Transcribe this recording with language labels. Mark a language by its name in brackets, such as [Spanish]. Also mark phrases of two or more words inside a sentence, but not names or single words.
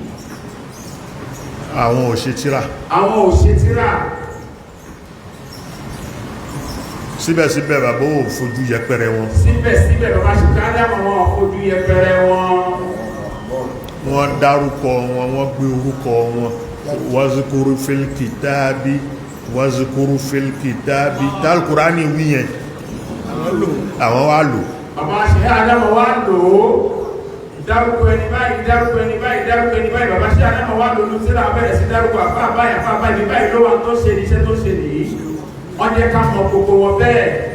[Yoruba] Àwọn ò ṣe tírà. Àwọn ò ṣe tírà. Síbẹ̀síbẹ̀ bàbá ò fojú yẹpẹrẹ wọn. Síbẹ̀síbẹ̀ bàbá Sheikh Adam wọn fojú yẹpẹrẹ wọn. Wọ́n dárúkọ wọn, wọ́n gbé orúkọ wọn. [Arabic] واذكر في الكتاب، واذكر في الكتاب. [Yoruba] Tálkùránì wí yẹn. Àwọn wá lò. Bàbá Sheikh Adam wá lò ó. Dárúkọ ẹni báyìí, dárúkọ ẹni báyìí, dárúkọ ẹni báyìí. Bàbá Sheikh Adam wá lò ó sílẹ̀ abẹ́rẹ́ sí dárúkọ àfá báyìí, àfá báyìí, báyìí ló wà tó ṣe iṣẹ́ tó ṣe nìyí. Wọ́n jẹ́ ká mọ̀ gbogbo wọn bẹ́ẹ̀.